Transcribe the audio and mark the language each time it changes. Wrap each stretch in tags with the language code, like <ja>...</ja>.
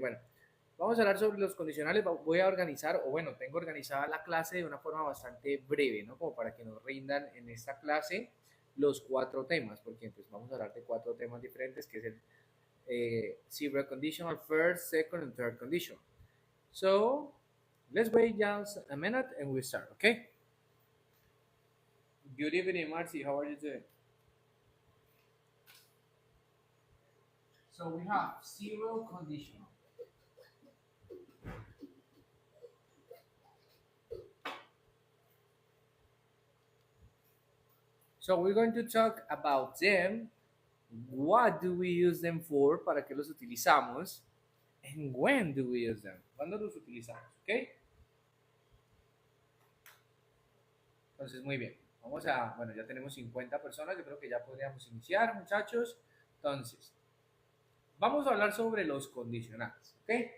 <es>Bueno, vamos a hablar sobre los condicionales. Voy a organizar, o bueno, tengo organizada la clase de una forma bastante breve, ¿no? Como para que nos rindan en esta clase los cuatro temas, porque entonces vamos a hablar de cuatro temas diferentes, que es el</es> <en>zero conditional, first, second, and third condition. So let's wait just a minute and we start, okay? Good evening, Marcy. How are you doing? So we have zero conditional. So we're going to talk about them. What do we use them for?</en> <es>¿Para qué los utilizamos?</es> <en>And when do we use them?</en> <es>¿Cuándo los utilizamos?</es> <en>¿Ok?</en> <es>Entonces, muy bien. Vamos a, bueno, ya tenemos 50 personas. Yo creo que ya podríamos iniciar, muchachos. Entonces, vamos a hablar sobre los condicionales. ¿Ok?</es>